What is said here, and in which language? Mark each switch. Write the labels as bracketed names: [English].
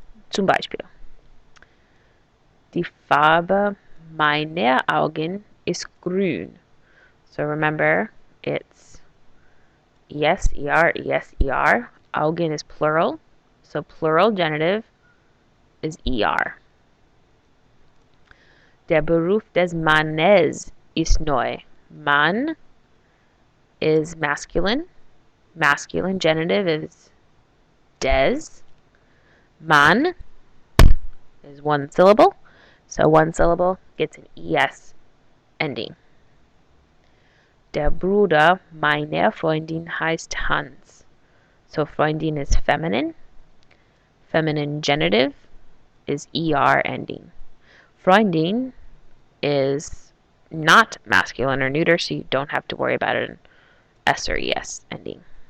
[German] Zum Beispiel, die Farbe meiner Augen ist grün. [English] So remember, it's es, er, es, er. Augen is plural, so plural genitive is er. [German] Der Beruf des Mannes ist neu. [English] Mann is masculine. Masculine genitive is des. Mann is one syllable, so one syllable gets an es ending. [German] Der Bruder meiner Freundin heißt Hans. [English] So Freundin is feminine. Feminine genitive is er ending. Freundin is not masculine or neuter, so you don't have to worry about an s or es ending.